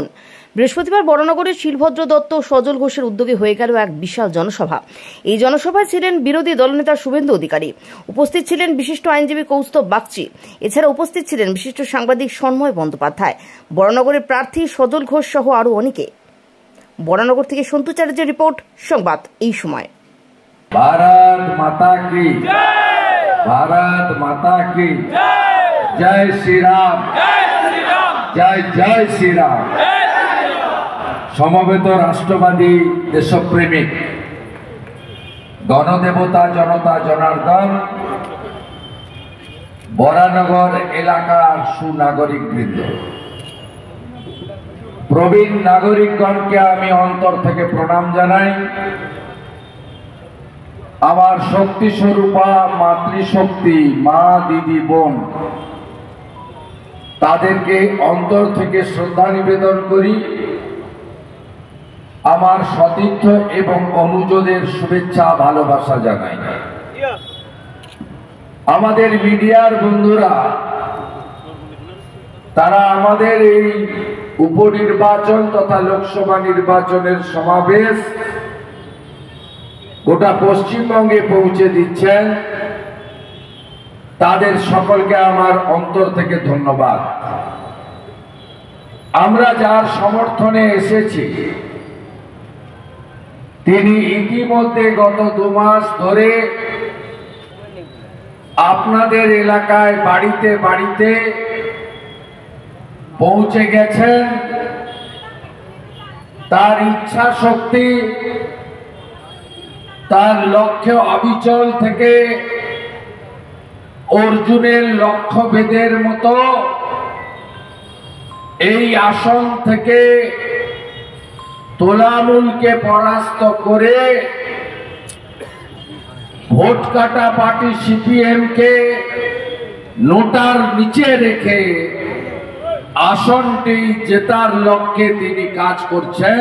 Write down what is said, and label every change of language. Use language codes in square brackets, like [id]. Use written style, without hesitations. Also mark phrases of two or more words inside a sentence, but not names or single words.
[bn] বৃহস্পতিবার বরানগরের শিলভদ্র দত্ত ও সজল ঘোষের উদ্যোগে হয়ে গেল এক বিশাল জনসভা। এই জনসভায় ছিলেন বিরোধী দলনেতা শুভেন্দু অধিকারী, উপস্থিত ছিলেন বিশিষ্ট আইনজীবী কৌস্তব বাগচি, এছাড়া উপস্থিত ছিলেন বিশিষ্ট সাংবাদিক সন্ময় বন্দ্যোপাধ্যায়, বরানগরের প্রার্থী সজল ঘোষ সহ আরও অনেকে। বরানগর থেকে সন্তু চ্যাটার্জির রিপোর্ট, সংবাদ এই সময়। [hi] भारत माता की भारत माता की जय श्री राम, जय जय श्री राम। [bn] সমবেত রাষ্ট্রবাদী দেশপ্রেমিক গণদেবতা জনতা জনার্দন বরানগর এলাকার সুনাগরিক বৃন্দ, প্রবীণ নাগরিকগণ কে আমি অন্তর থেকে প্রণাম জানাই। আমার শক্তি স্বরূপা মাতৃশক্তি মা দিদি বোন তাদেরকে অন্তর থেকে শ্রদ্ধা নিবেদন করি। আমার সতীর্থ এবং অনুজদের শুভেচ্ছা ভালোবাসা জানাই। আমাদের মিডিয়ার বন্ধুরা তারা আমাদের এই উপনির্বাচন তথা লোকসভা নির্বাচনের সমাবেশ গোটা পশ্চিমবঙ্গে পৌঁছে দিচ্ছেন, তাদের সকলকে আমার অন্তর থেকে ধন্যবাদ। আমরা যার সমর্থনে এসেছি তিনি ইতিমধ্যে গত 2 মাস ধরে আপনাদের এলাকায় বাড়িতে বাড়িতে পৌঁছে গেছেন। তার ইচ্ছা শক্তি তার লক্ষ্য অবিচল থেকে অর্জুনের লক্ষ্য ভেদের মতো এই আসন থেকে তোলামূলকে পরাস্ত করে ভোট কাটা পার্টি সিপিএম কে নোটার নিচে রেখে আসনটি জেতার লক্ষ্যে তিনি কাজ করছেন।